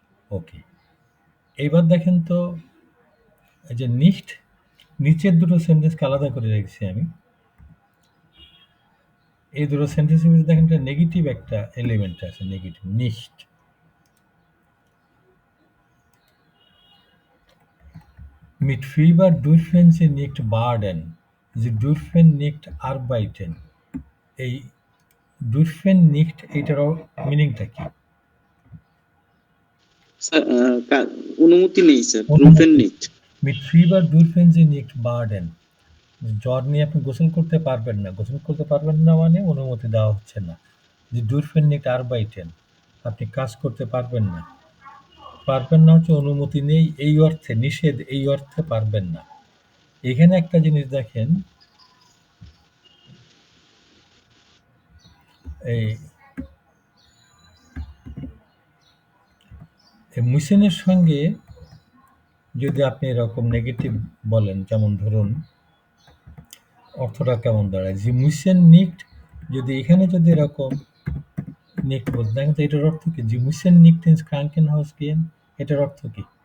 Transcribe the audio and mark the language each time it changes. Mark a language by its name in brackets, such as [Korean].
[Bangla] ওকে, এইবার দেখেন তো এই যে নিট, নিচের দুটো সেন্টেন্সকে আলাদা করে রেখেছি আমি। এই দুটো সেন্টেন্সের ভিতরে দেখেন একটা নেগেটিভ একটা এলিমেন্ট আছে, negative NEET. [German] Mit Fieber dürfen Sie nicht baden. Sie dürfen nicht arbeiten. [Bangla] এই dürfen nicht এটার মিনিংটা কি? স্যার অনুমতি নেই স্যার, অনুমতি। রুফেন NEET. [German] Mit Fieber dürfen Sie nicht baden. [Bangla] জ্বর নিয়ে আপনি গোসল করতে পারবেন না। গোসল করতে পারবেন না মানে অনুমতি দেওয়া হচ্ছে না। যে [German] dürfen nicht arbeiten, [Bangla] আপনি কাজ করতে পারবেন না। পারবেন না হচ্ছে অনুমতি নেই এই অর্থে, নিষেধ এই অর্থে পারবেন না। এখানে একটা জিনিস দেখেন, এই মুসেনের সঙ্গে যদি আপনি এরকম নেগেটিভ বলেন, যেমন ধরুন অর্থটা কেমন দাঁড়ায়, যে মুসেন নিক্ট, যদি এখানে যদি এরকম নিক্ট বলতে দেখেন তো এটার অর্থ কি? যে মুসেন নিক্ট ইন ক্রাঙ্কেন হাউস গেন, এটার অর্থ কি?